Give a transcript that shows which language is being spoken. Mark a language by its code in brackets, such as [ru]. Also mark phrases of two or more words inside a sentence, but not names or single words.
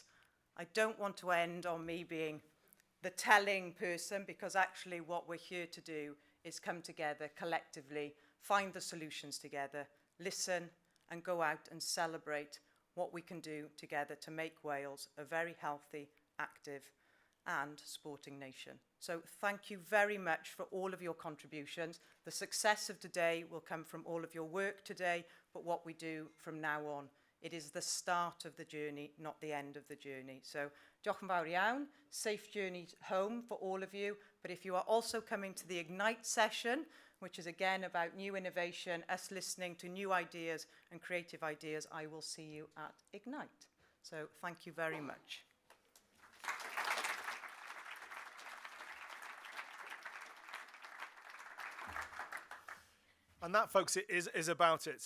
[en] I don't want to end on me being the telling person, because actually what we're here to do is come together collectively, find the solutions together, listen and go out and celebrate what we can do together to make Wales a very healthy, active and sporting nation. So thank you very much for all of your contributions. The success of today will come from all of your work today, but what we do from now on. It is the start of the journey, not the end of the journey. So, [cy] diolch yn fawr iawn, [en] safe journey home for all of you. But if you are also coming to the Ignite session, which is again about new innovation, us listening to new ideas and creative ideas, I will see you at Ignite. So, thank you very much. And that, folks, is about it.